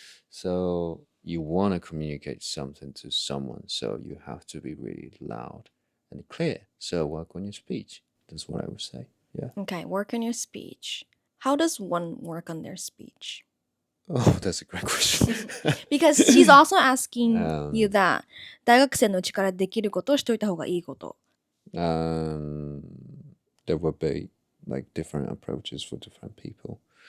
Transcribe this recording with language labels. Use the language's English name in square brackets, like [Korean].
[English] So you want to communicate something to someone, so you have to be really loud and clear. So work on your speech. That's what I would say. Yeah. Okay, work on your speech. How does one work on their speech? Oh, that's a great question. Because she's also asking you that [Japanese] 大学生のうちからできることをしといた方がいいこと。 [English] There would be, like, different approaches for different people.